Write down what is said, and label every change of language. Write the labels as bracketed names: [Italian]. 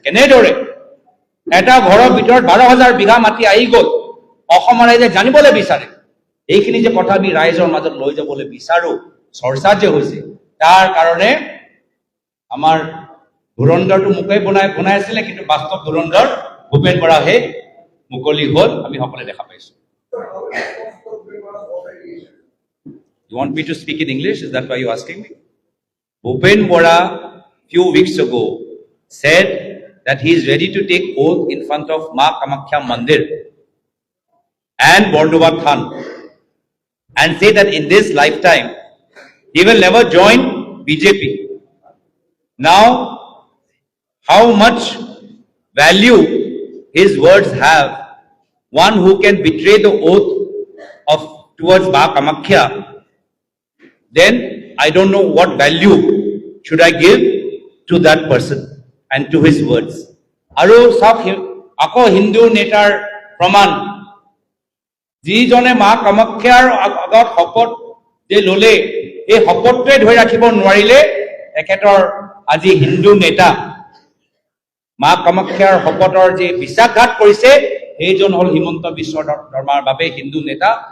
[Assamese] কেনেদৰে এটা ঘৰৰ ভিতৰত 12,000 বিঘা মাটি আহি গ'ল, অসমৰ ৰাইজে জানিবলৈ বিচাৰে। এইখিনি যে কথা আমি ৰাইজৰ মাজত লৈ যাবলৈ বিচাৰো, চৰ্চা যে হৈছে, তাৰ কাৰণে আমাৰ ধুৰন্ধৰটো মোকেই বনাই আছিলে, কিন্তু বাস্তৱ ধুৰন্ধৰ ভূপেন বৰাহে মুকলি হ'ল, আমি সকলোৱে দেখা পাইছো। [English] You want me to speak in English? Is that why you're asking me? Bhupen Bora, few weeks ago, said that he is ready to take oath in front of Ma Kamakhya Mandir and Bordowa Than and say that in this lifetime he will never join BJP. Now, how much value his words have? One who can betray the oath of towards Ma Kamakhya, then I don't know what value should I give to that person and to his words. [Assamese] Aru sab ako Hindu netar praman, যিজনে মা কামাখ্যাৰ আগত শপত যে ললে, এই শপতটোৱে ধৰি ৰাখিব নোৱাৰিলে, একেতৰ আজি হিন্দু নেতা মা কামাখ্যাৰ শপতৰ যে বিশ্বাসঘাত কৰিছে, সেইজন হ'ল হিমন্ত বিশ্ব শৰ্মাৰ বাবে হিন্দু নেতা।